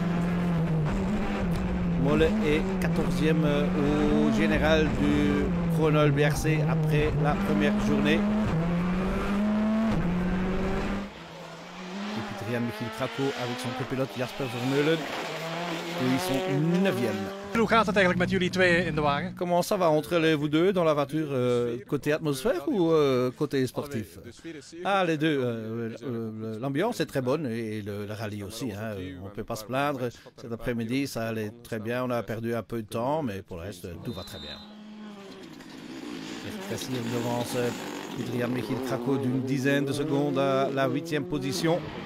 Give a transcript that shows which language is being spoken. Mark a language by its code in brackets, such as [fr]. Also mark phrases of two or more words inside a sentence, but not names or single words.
[fr] Molle est 14e au général du Kronol BRC après la première journée. Et puis Trian Michiel Krako avec son copilote Jasper Vermeulen. Ils sont 9e. [nl] Hoe gaat het eigenlijk met jullie twee in de wagen? [fr] Comment ça va entre vous deux dans la voiture, côté atmosphère ou côté sportif? Ah, les deux. L'ambiance est très bonne et le rallye aussi. Hein, on ne peut pas se plaindre. Cet après-midi, ça allait très bien. On a perdu un peu de temps, mais pour le reste, tout va très bien. Cassir devance Adrian Michiel Krako d'une dizaine de secondes à la 8e position.